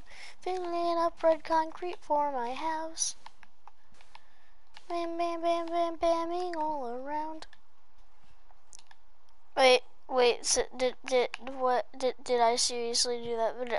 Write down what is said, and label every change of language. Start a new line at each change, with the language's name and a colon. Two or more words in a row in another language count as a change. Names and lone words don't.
English: Filling up red concrete for my house. Bam, bam, bam, bam, bamming all around. Wait, Wait, so did I seriously do that?